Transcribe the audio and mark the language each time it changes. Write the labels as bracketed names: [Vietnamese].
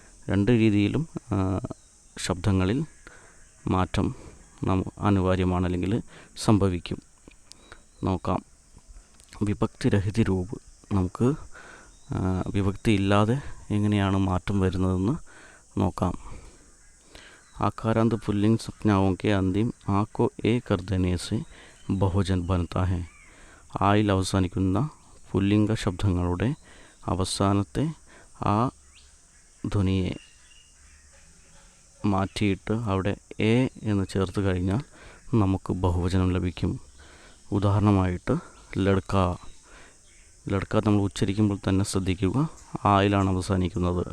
[Malayalam] രണ്ട് രീതിയിലും ശബ്ദങ്ങളിൽ മാറ്റം അനിവാര്യമാണ്, അല്ലെങ്കിൽ സംഭവിക്കും. നോക്കാം. വിഭക്തിരഹിത രൂപ് നമുക്ക് വിഭക്തി ഇല്ലാതെ എങ്ങനെയാണ് മാറ്റം വരുന്നതെന്ന് നോക്കാം. [Hindi] आकारांत पुल्लिंग संज्ञाओं के अंतिम आ को ए कर देने से बहुवचन बनता है. [Malayalam] ആയിൽ അവസാനിക്കുന്ന പുല്ലിംഗ ശബ്ദങ്ങളുടെ അവസാനത്തെ ആ ധ്വനിയെ മാറ്റിയിട്ട് അവിടെ എ എന്ന് ചേർത്ത് കഴിഞ്ഞാൽ നമുക്ക് ബഹുവചനം ലഭിക്കും. ഉദാഹരണമായിട്ട് ലഡ്ക. ലഡ്ക നമ്മൾ ഉച്ചരിക്കുമ്പോൾ തന്നെ ശ്രദ്ധിക്കുക, ആയിലാണ് അവസാനിക്കുന്നത്.